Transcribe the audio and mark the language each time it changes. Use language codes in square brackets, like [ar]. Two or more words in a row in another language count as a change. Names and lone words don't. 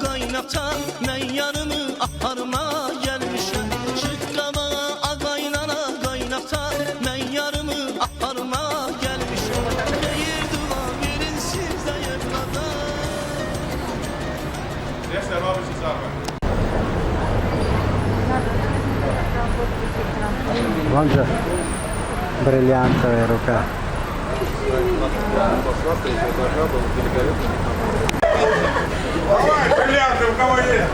[az] qaynaqcan, mən yarımı aparma gəlmişəm. Çıx qabağa ağaynana qaynaqcan, mən yarımı aparma gəlmişəm. Xeyir dua verin sizə evlada. [ru] Вон же бриллиантовая рука. Давай, бриллианты, у кого есть?